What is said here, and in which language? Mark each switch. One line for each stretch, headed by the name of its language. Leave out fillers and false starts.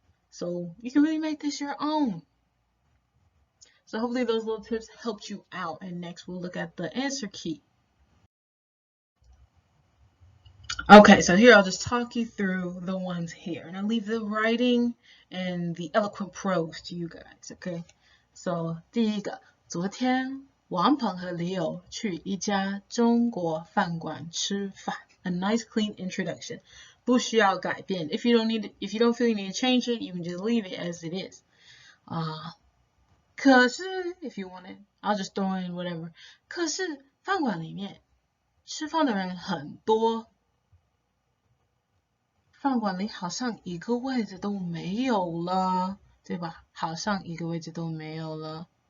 English: So you can really make this your own. So hopefully those little tips helped you out. And next we'll look at the answer key. Okay, so here I'll just talk you through the ones here. And I'll leave the writing and the eloquent prose to you guys, okay?
Chinese: So 第一个，昨天王鹏和 Leo 去一家中国饭馆吃饭.
English: A nice clean introduction.
Chinese: 不需要改变.
English: If you don't feel you need to change it, you can just leave it as it is.
Chinese: 可是
English: if you want it, I'll just throw in whatever.
Chinese: 可是饭馆里面吃饭的人很多，饭馆里好像一个位置都没有了，对吧？好像一个位置都没有了。